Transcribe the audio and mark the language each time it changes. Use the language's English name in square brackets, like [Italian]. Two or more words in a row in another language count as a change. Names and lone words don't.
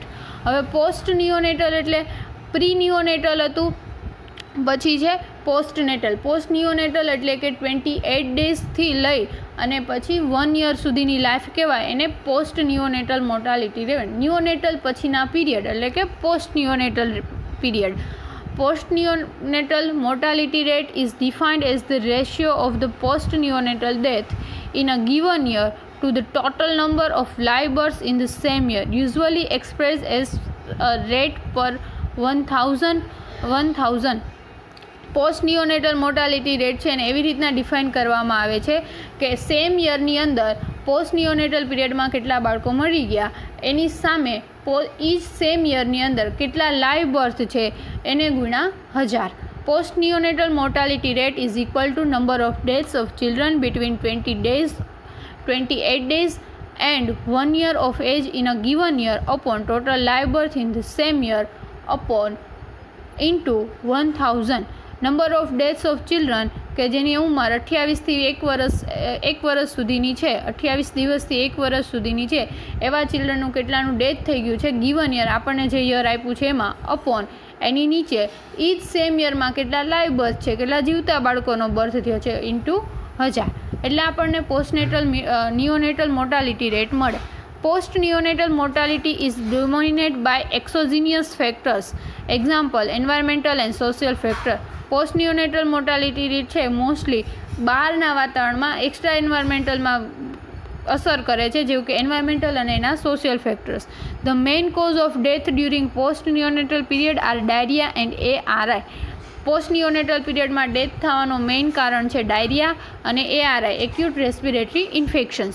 [Gujarati] હવે [English] post neonatal [Gujarati] એટલે [English] pre neonatal [Gujarati] હતું, પછી છે [English] post natal. post neonatal [Gujarati] એટલે કે 28 ડેઝથી લઈ અને પછી 1 year સુધીની લાઈફ કહેવાય એને [English] post neonatal mortality rate. [Gujarati] નિયોનેટલ પછીના પીરિયડ એટલે કે [English] post neonatal period. Postneonatal mortality rate is defined as the ratio of the postneonatal death in a given year to the total number of live births in the same year, usually expressed as a rate per 1000. postneonatal mortality rate [Gujarati] છે અને એવી રીતના ડિફાઇન કરવામાં આવે છે કે [English] same year [Gujarati] અંદર [English] postneonatal period [Gujarati] કેટલા બાળકો મરી ગયા એની સામે [English] each same year [Gujarati] અંદર કેટલા [English] live birth [Gujarati] છે એને ગુણ્યા 1000. [English] postneonatal mortality rate is equal to number of deaths of children between 28 days and 1 year of age in a given year upon total live birth in the same year upon into 1000. number of deaths of children [Gujarati] કે જેની ઉંમર 28થી 1 વર્ષ સુધીની છે, 28 દિવસથી 1 વર્ષ સુધીની છે એવા ચિલ્ડ્રનનું કેટલાનું ડેથ થઈ ગયું છે [English] given year, [Gujarati] આપણને જે યર આપ્યું છે એમાં, અપોન એની નીચે [English] each same year [Gujarati] કેટલા [English] live birth [Gujarati] છે, કેટલા જીવતા બાળકોનો બર્થ થયો છે ઇન્ટુ 1000. એટલે આપણને [English] neonatal mortality rate [Gujarati] મળે. [English] Postneonatal mortality is dominated by exogenous factors. Example, environmental and social factor. postneonatal mortality rate [Gujarati] છે મોસ્ટલી બહારના વાતાવરણમાં [English] extra environmental [Gujarati] અસર કરે છે, જેવું કે એન્વાયરમેન્ટલ અને એના [English] social factors. the main cause of death during postneonatal period are diarrhea and ARI. postneonatal period [Gujarati] ડેથ થવાનું મેઇન કારણ છે ડાયરિયા અને ARI, [English] acute respiratory infections.